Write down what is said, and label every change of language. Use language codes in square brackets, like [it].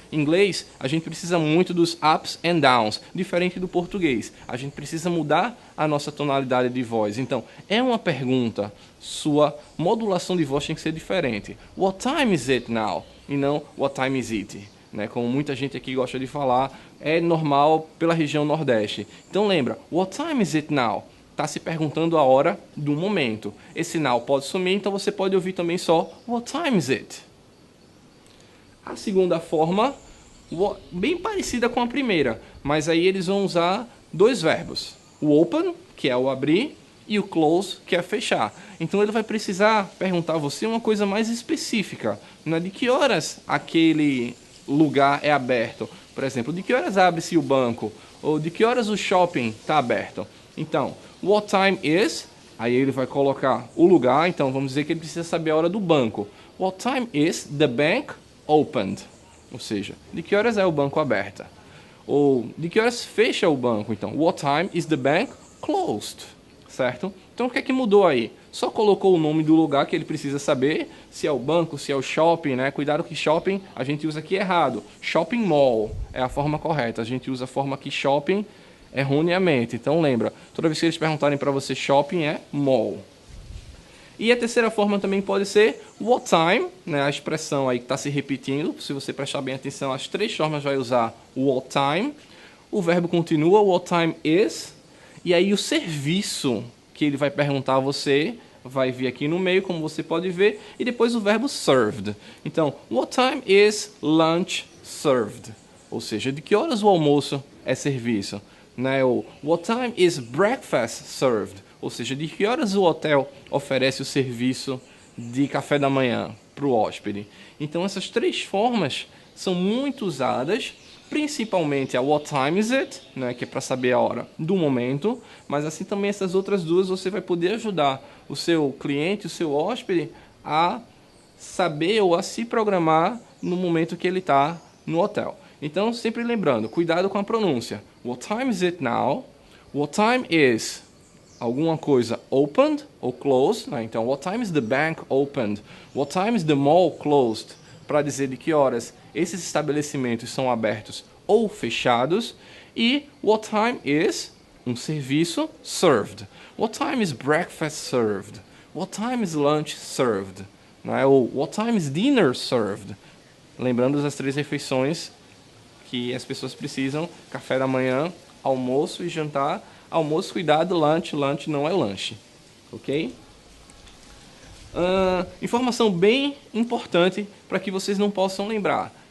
[pt] Em inglês, a gente precisa muito dos [en] ups and downs, [pt] diferente do português. A gente precisa mudar a nossa tonalidade de voz. Então, é uma pergunta, sua modulação de voz tem que ser diferente. [en] What time is it now? [pt] E não [en] what time is it? [pt] Né? Como muita gente aqui gosta de falar, é normal pela região Nordeste. Então lembra, [en] what time is it now? [pt] Está se perguntando a hora do momento. Esse now pode sumir, então você pode ouvir também só [en] what time is it? [pt] A segunda forma, bem parecida com a primeira, mas aí eles vão usar 2 verbos. O open, que é o abrir, e o close, que é fechar. Então ele vai precisar perguntar a você uma coisa mais específica. Né? De que horas aquele lugar é aberto? Por exemplo, de que horas abre-se o banco? Ou de que horas o shopping está aberto? Então, [en] what time is? [pt] Aí ele vai colocar o lugar, então vamos dizer que ele precisa saber a hora do banco. [en] What time is the bank opened? [pt] Ou seja, de que horas é o banco aberto? Ou de que horas fecha o banco? Então, [en] what time is the bank closed? [pt] Certo? Então o que é que mudou aí? Só colocou o nome do lugar que ele precisa saber, se é o banco, se é o shopping, né? Cuidado que shopping a gente usa aqui errado. Shopping mall é a forma correta, a gente usa a forma aqui shopping erroneamente. Então lembra, toda vez que eles perguntarem para você shopping é mall. E a terceira forma também pode ser what time, né? A expressão aí que está se repetindo. Se você prestar bem atenção, as 3 formas vai usar what time. O verbo continua, [en] what time is. [pt] E aí o serviço que ele vai perguntar a você vai vir aqui no meio, como você pode ver. E depois o verbo served. Então, [en] what time is lunch served? [pt] Ou seja, de que horas o almoço é serviço? Né? Ou [en] what time is breakfast served? [pt] Ou seja, de que horas o hotel oferece o serviço de café da manhã para o hóspede? Então essas 3 formas são muito usadas principalmente a [en] what time is it, [pt] né, que é para saber a hora do momento, mas assim também essas outras duas você vai poder ajudar o seu cliente, o seu hóspede a saber ou a se programar no momento que ele está no hotel. Então, sempre lembrando, cuidado com a pronúncia. [en] What time is it now? What time is [pt] alguma coisa [en] opened [pt] ou [en] closed? [pt] Né? Então, [en] what time is the bank opened? What time is the mall closed? [pt] Para dizer de que horas esses estabelecimentos são abertos ou fechados. E [en] what time is [pt] um serviço [en] served? What time is breakfast served? What time is lunch served? [pt] Não é? Ou [en] what time is dinner served? [pt] Lembrando das 3 refeições que as pessoas precisam: café da manhã, almoço e jantar. Almoço, cuidado, lunch não é lanche, ok? Informação bem importante para que vocês não possam lembrar.